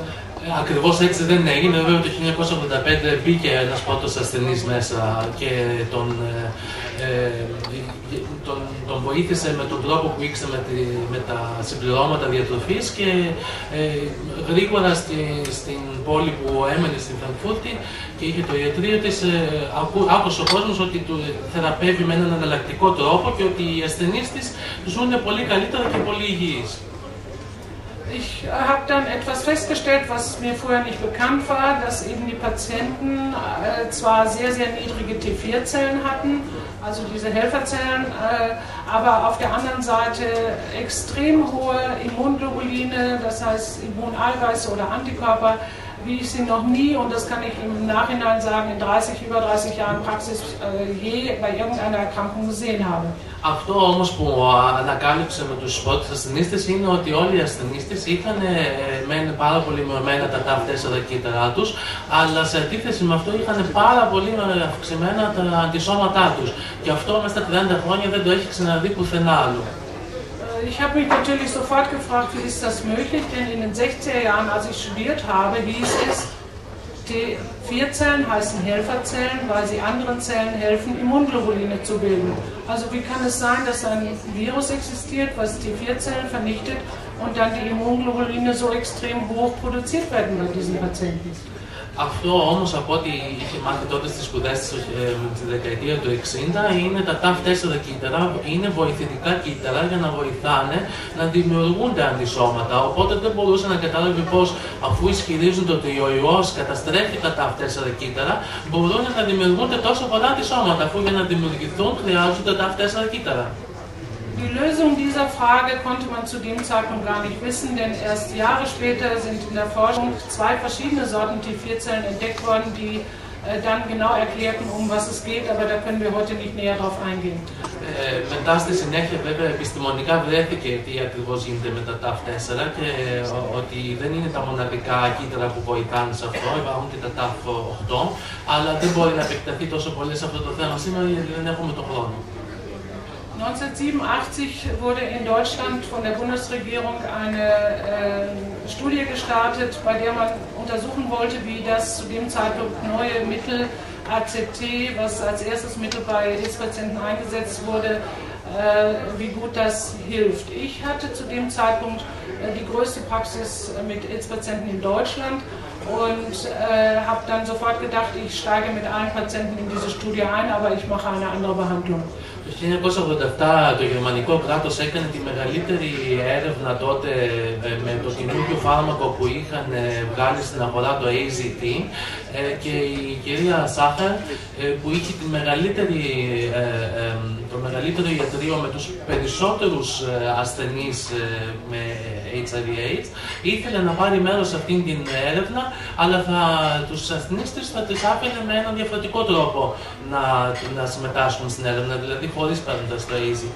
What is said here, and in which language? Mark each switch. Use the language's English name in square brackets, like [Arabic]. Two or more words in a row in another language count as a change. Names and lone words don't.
[Greek] Ακριβώς έτσι δεν έγινε. Βέβαια το 1985 μπήκε ένας πρώτος ασθενής μέσα και τον βοήθησε με τον τρόπο που ήξερε με τα συμπληρώματα διατροφής και γρήγορα στην πόλη που έμενε στην Φραγκφούρτη και είχε το ιατρείο της, άκουσε ο κόσμος ότι του θεραπεύει με έναν εναλλακτικό τρόπο και ότι οι ασθενείς της ζουν πολύ καλύτερα και πολύ υγιείς. [German] Ich habe dann etwas festgestellt, was mir vorher nicht bekannt war, dass eben die Patienten zwar sehr, sehr niedrige T4-Zellen hatten, also diese Helferzellen, aber auf der anderen Seite extrem hohe Immunglobuline, das heißt Immuneiweiße oder Antikörper, wie ich sie noch nie, und das kann ich im Nachhinein sagen, in über 30 Jahren Praxis je bei irgendeiner Erkrankung gesehen habe. [Greek] Αυτό όμως που ανακάλυψε με τους πρώτους ασθενείς της είναι ότι όλοι οι ασθενείς της είχαν πάρα πολύ μειωμένα τα TAF4 κύτταρά τους, αλλά σε αντίθεση με αυτό είχαν πάρα πολύ αυξημένα τα αντισώματά τους. Και αυτό μέσα στα 30 χρόνια δεν το έχει ξαναδεί πουθενά άλλο. [German] Ich habe mich natürlich sofort gefragt, wie ist das möglich, denn in den 60er Jahren, als ich studiert habe, hieß es, T4-Zellen heißen Helferzellen, weil sie anderen Zellen helfen, Immunglobuline zu bilden. Also wie kann es sein, dass ein Virus existiert, was T4-Zellen vernichtet und dann die Immunglobuline so extrem hoch produziert werden bei diesen Patienten? [Greek] Αυτό όμως από ό,τι είχε μάθει τότε στις σπουδές τη δεκαετία του 60 είναι τα TAF4 κύτταρα, είναι βοηθητικά κύτταρα για να βοηθάνε να δημιουργούνται αντισώματα. Οπότε δεν μπορούσε να καταλάβει πώς, αφού ισχυρίζονται ότι ο ιός καταστρέφει τα TAF4 κύτταρα, μπορούν να δημιουργούνται τόσο πολλά αντισώματα, αφού για να δημιουργηθούν χρειάζονται TAF4 κύτταρα. [German] Die Lösung dieser Frage konnte man zu dem Zeitpunkt gar nicht wissen, denn erst Jahre später sind in der Forschung 2 verschiedene Sorten T4-Zellen entdeckt worden, die dann genau erklärten, um was es geht, aber da können wir heute nicht näher drauf eingehen. [Greek] Μετά στη συνέχεια βέβαια επιστημονικά βρέθηκε τι ακριβώς γίνεται με τα TAF4 και ότι δεν είναι τα μοναδικά κύτταρα που βοηθάνε σε αυτό, υπάρχουν και τα TAF8, αλλά δεν μπορεί να επεκταθεί τόσο πολύ σε αυτό το θέμα σήμερα γιατί δεν έχουμε τον χρόνο. [German] 1987 wurde in Deutschland von der Bundesregierung eine Studie gestartet, bei der man untersuchen wollte, wie das zu dem Zeitpunkt neue Mittel AZT, was als erstes Mittel bei AIDS-Patienten eingesetzt wurde, wie gut das hilft. Ich hatte zu dem Zeitpunkt die größte Praxis mit AIDS-Patienten in Deutschland und habe dann sofort gedacht, ich steige mit allen Patienten in diese Studie ein, aber ich mache eine andere Behandlung. [Greek] Το 1987 το γερμανικό κράτος έκανε τη μεγαλύτερη έρευνα τότε με το καινούργιο φάρμακο που είχαν βγάλει στην αγορά, το AZT, και η κυρία Σάχαρ που είχε το μεγαλύτερο ιατρείο με τους περισσότερους ασθενείς με HIV/AIDS, ήθελε να πάρει μέρος σε αυτήν την έρευνα, αλλά τους ασθενείς της θα τις άφηνε με έναν διαφορετικό τρόπο να συμμετάσχουν στην έρευνα, δηλαδή χωρίς παίρνοντας το AZT.